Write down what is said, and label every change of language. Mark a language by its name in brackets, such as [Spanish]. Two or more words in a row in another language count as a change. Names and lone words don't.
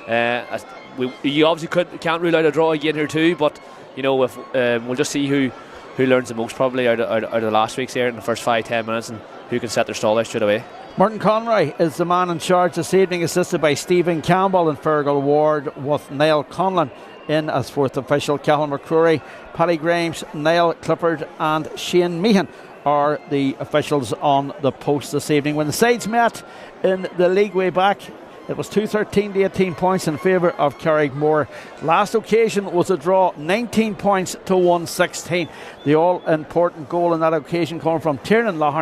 [English] You obviously can't rule out a draw again here too, but you know, if we'll just see who learns the most probably out of the last week's here in the first 5-10 minutes, and who can set their stall out straight away. Martin Conroy is the man in charge this evening, assisted by Stephen Campbell and Fergal Ward, with Niall Conlon in as fourth official. Cathal McCrory, Paddy Grimes, Niall Clifford and Shane Meehan are the officials on the post this evening. When the sides met in the league way back, it was 213 to 18 points in favour of Carrickmore. Last occasion was a draw, 19 points to 116. The all-important goal on that occasion coming from Tiernan Lougharn.